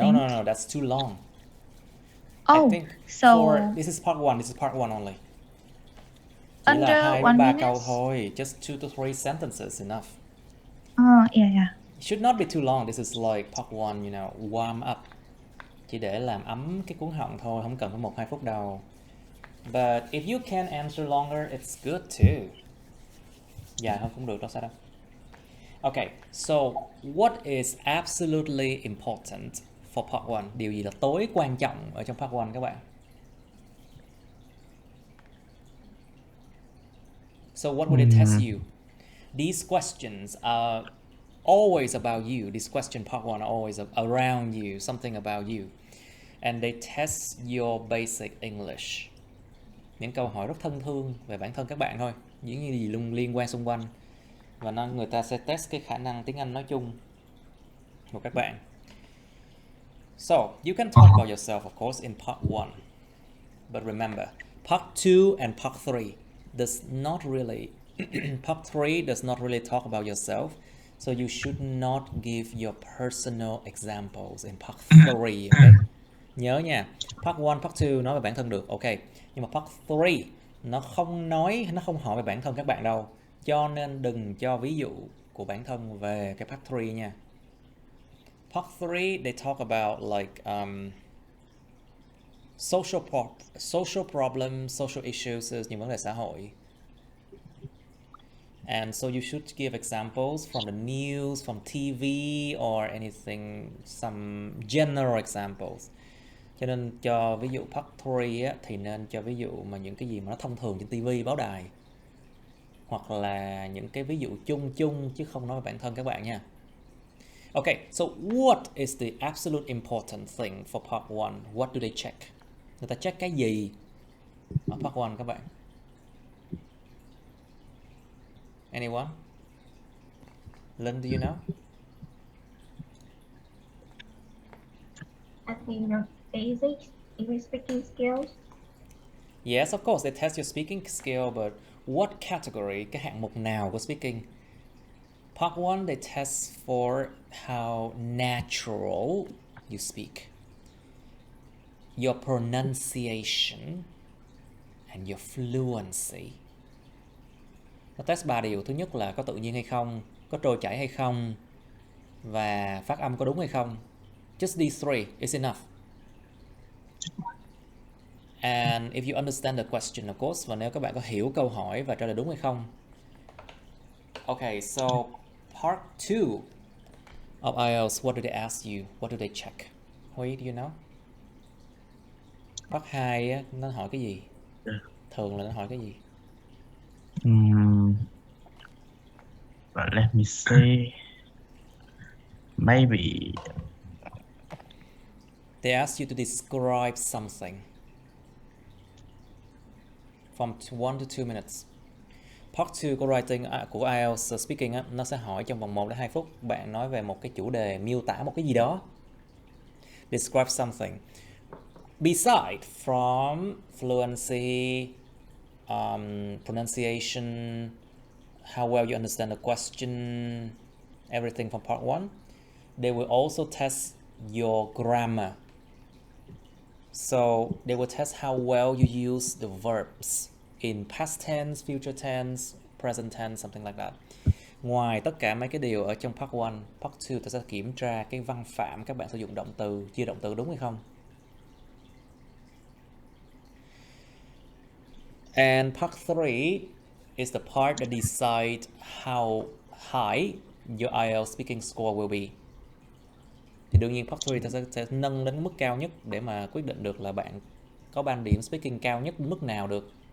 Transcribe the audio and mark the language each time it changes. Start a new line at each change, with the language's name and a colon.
English: No, that's too long. Oh, I think so this is part 1 only.
Vietnamese: Chỉ
English: under
Vietnamese: là 2 1 đến 3
English: minute?
Vietnamese: câu thôi,
English: just 2 to 3 sentences enough. Yeah. It should not be too long. This is like part 1, warm up.
Vietnamese: Chỉ để làm ấm cái cuống họng thôi, không cần phải 1-2 phút đâu.
English: But if you can answer longer, it's good too.
Vietnamese: Dạ không cũng được đâu, sao đâu.
English: Okay, so what is absolutely important for part 1?
Vietnamese: Điều gì là tối quan trọng ở trong part 1 các bạn?
English: So what would it test you? These questions are always about you. This question part 1 are always around you, something about you. And they test your basic English.
Vietnamese: Những câu hỏi rất thân thương về bản thân các bạn thôi, những gì luôn liên quan xung quanh. Và người ta sẽ test cái khả năng tiếng Anh nói chung của các bạn.
English: So, you can talk about yourself, of course, in part 1. But remember, part 2 and part 3 does not really part 3 does not really talk about yourself. So you should not give your personal examples in part 3, okay?
Vietnamese: Nhớ nha, part 1, part 2 nói về bản thân được, ok. Nhưng mà part 3 nó không hỏi về bản thân các bạn đâu. Cho nên đừng cho ví dụ của bản thân về cái part 3 nha.
English: Part 3 they talk about like social problems, social issues,
Vietnamese: những vấn đề xã hội.
English: And so you should give examples from the news, from TV or anything, some general examples.
Vietnamese: Cho nên cho ví dụ part 3 á, thì nên cho ví dụ mà những cái gì mà nó thông thường trên TV, báo đài. Hoặc là những cái ví dụ chung chứ không nói về bản thân các bạn nha.
English: Okay, so what is the absolute important thing for part 1? What do they check?
Vietnamese: Người ta check cái gì ở part 1 các bạn?
English: Anyone? Lynn, do you know? I think the basic English speaking skills. Yes, of course, they test your speaking skill, but what category,
Vietnamese: cái hạng mục nào của
English: speaking? Part 1, they test for how natural you speak, your pronunciation, and your fluency.
Vietnamese: Nó test 3 điều. Thứ nhất là có tự nhiên hay không, có trôi chảy hay không, và phát âm có đúng hay không.
English: Just these 3 is enough. And if you understand the question, of course,
Vietnamese: và nếu các bạn có hiểu câu hỏi và trả lời đúng hay không.
English: Okay, so part 2 of IELTS, what do they ask you? What do they check? Huy, do you know?
Vietnamese: Part 2 á, nó hỏi cái gì? Thường là nó hỏi cái gì?
English: But let me say, maybe They ask you to describe something from 1 to 2 minutes.
Vietnamese: Part 2 của writing của IELTS speaking á, nó sẽ hỏi trong vòng 1 đến 2 phút bạn nói về một cái chủ đề, miêu tả một cái gì đó.
English: Describe something. Beside from fluency, pronunciation, how well you understand the question, everything from part 1. They will also test your grammar. So they will test how well you use the verbs in past tense, future tense, present tense, something like that.
Vietnamese: Ngoài tất cả mấy cái điều ở trong part 1, part 2 ta sẽ kiểm tra cái văn phạm các bạn sử dụng động từ, chia động từ đúng hay không.
English: And part 3 is the part that decides how high your IELTS speaking score will be.
Vietnamese: Thì đương nhiên part 3 ta sẽ nâng đến mức cao nhất để mà quyết định được là bạn có band điểm speaking cao nhất mức nào được.